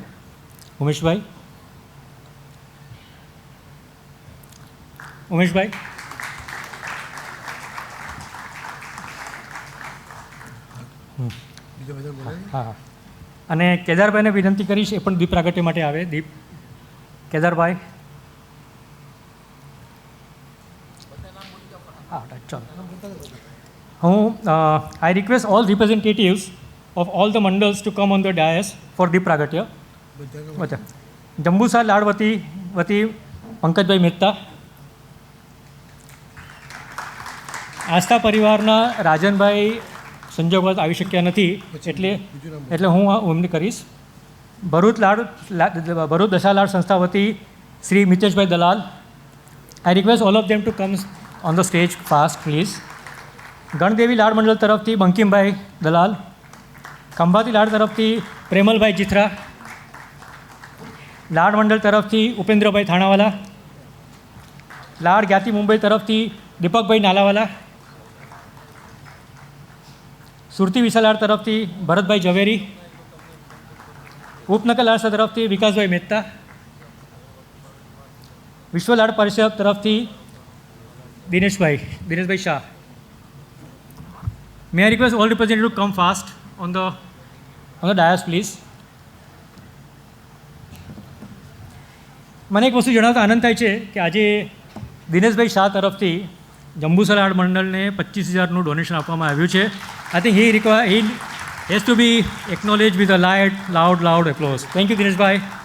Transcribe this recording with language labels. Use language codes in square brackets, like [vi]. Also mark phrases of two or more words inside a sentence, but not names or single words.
[gu] ઉમેશભાઈ. હા. અને કેદારભાઈને વિનંતી કરીશ, એ પણ દીપ પ્રાગટ્ય માટે આવે. દીપ. કેદારભાઈ. હા, ચાલો. [en] I request all representatives of all the mandals to come on the dais for [gu] દીપ પ્રાગટ્ય. જંબુસર લાડ વતી પંકજભાઈ મહેતા, આસ્થા પરિવારના રાજનભાઈ સંજોગવશ આવી શક્યા નથી, એટલે હું એમને કરીશ. ભરૂચ દશા લાડ સંસ્થા વતી શ્રી મિતેશભાઈ દલાલ. [en] I request all of them to come on the stage fast, please. [gu] ગણદેવી લાડ મંડળ તરફથી બંકિમભાઈ દલાલ. ખંભાતી લાડ તરફથી પ્રેમલભાઈ ચિત્રા. લાડ મંડળ તરફથી ઉપેન્દ્રભાઈ થાણાવાલા. લાડ જ્ઞાતિ મુંબઈ તરફથી દીપકભાઈ નાલાવાલા. સુરતી વિશાલ લાડ તરફથી ભરતભાઈ ઝવેરી. ઉપનગર લાડ તરફથી વિકાસભાઈ મહેતા. વિશ્વ લાડ પરિષદ તરફથી દિનેશભાઈ શાહ. [en] May I request all representatives to come fast on the dais, please. [gu] મને એક વસ્તુ જણાવતા આનંદ થાય છે કે આજે દિનેશભાઈ શાહ તરફથી જંબુસર આર્ટ મંડળને 25,000નું ડોનેશન આપવામાં આવ્યું છે. [en] I think he has to be acknowledged with a loud applause. Thank you, દિનેશભાઈ.